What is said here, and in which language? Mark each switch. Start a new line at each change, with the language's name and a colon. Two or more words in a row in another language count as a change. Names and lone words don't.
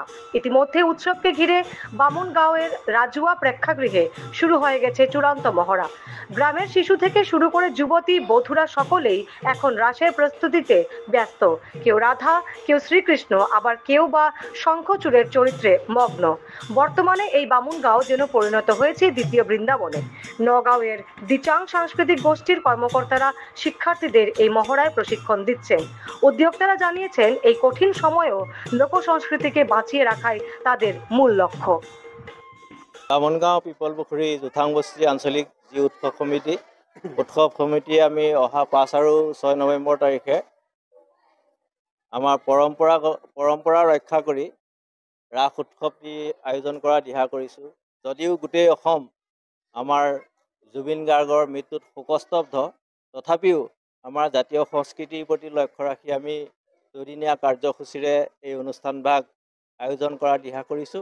Bangla: ইতিমধ্যে উৎসবকে ঘিরে বামুনগাঁওয়ের রাজুয়া প্রেক্ষাগৃহে শুরু হয়ে গেছে চূড়ান্ত মহড়া। গ্রামের শিশু থেকে শুরু করে যুবতী বধূরা সকলেই এখন রাসের প্রস্তুতিতে ব্যস্ত। কেউ রাধা, কেউ শ্রীকৃষ্ণ, আবার কেউ বা শঙ্খচূড়ের চরিত্রে মগ্ন। বর্তমানে এই বামুনগাঁও যেন পরিণত হয়েছে দ্বিতীয় বৃন্দাবনে। নগাঁওয়ের দিচাং সাংস্কৃতিক গোষ্ঠীর কর্মকর্তারা শিক্ষার্থীদের এই মহড়ায় প্রশিক্ষণ দিচ্ছেন। উদ্যোক্তারা জানিয়েছেন এই কঠিন সময়েও লোক সংস্কৃতিকে বাঁচিয়ে রাখাই তাদের মূল লক্ষ্য।
Assamese: বামুনগাঁও পিপল পুখুৰী জুথাং বস্তি আঞ্চলিক যি উৎসৱ সমিতিয়ে আমি অহা 5 আৰু 6 নৱেম্বৰ তাৰিখে আমাৰ পৰম্পৰা ৰক্ষা কৰি ৰাস উৎসৱটি আয়োজন কৰা দিহা কৰিছোঁ। যদিও গোটেই অসম আমাৰ জুবিন গাৰ্গৰ মৃত্যুত শোকস্তব্ধ, তথাপিও আমাৰ জাতীয় সংস্কৃতিৰ প্ৰতি লক্ষ্য ৰাখি আমি দুদিনীয়া কাৰ্যসূচীৰে এই অনুষ্ঠানভাগ আয়োজন কৰা দিহা কৰিছোঁ।